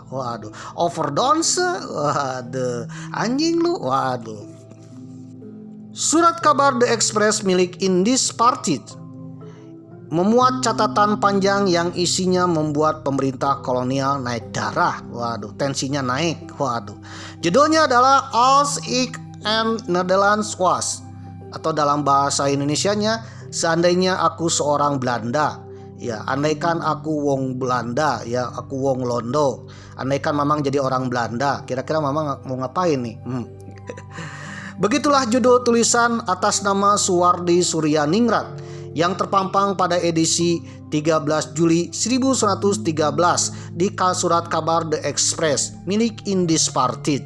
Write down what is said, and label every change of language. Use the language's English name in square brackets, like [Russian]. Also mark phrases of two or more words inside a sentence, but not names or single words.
[Indonesian] Waduh, overdose, waduh, anjing lu, waduh. Surat kabar The Express milik Indispartit memuat catatan panjang yang isinya membuat pemerintah kolonial naik darah. Waduh, tensinya naik. Waduh, judulnya adalah Als ik en Nederlands was, atau dalam bahasa Indonesianya, seandainya aku seorang Belanda, ya, andaikan aku wong Belanda, ya, aku [Javanese] wong Londo, [Indonesian] andaikan Mamang jadi orang Belanda, kira-kira Mamang mau ngapain nih? Begitulah judul tulisan atas nama Suwardi Suryaningrat yang terpampang pada edisi 13 Juli 1913 di surat kabar The Express milik Indispartit.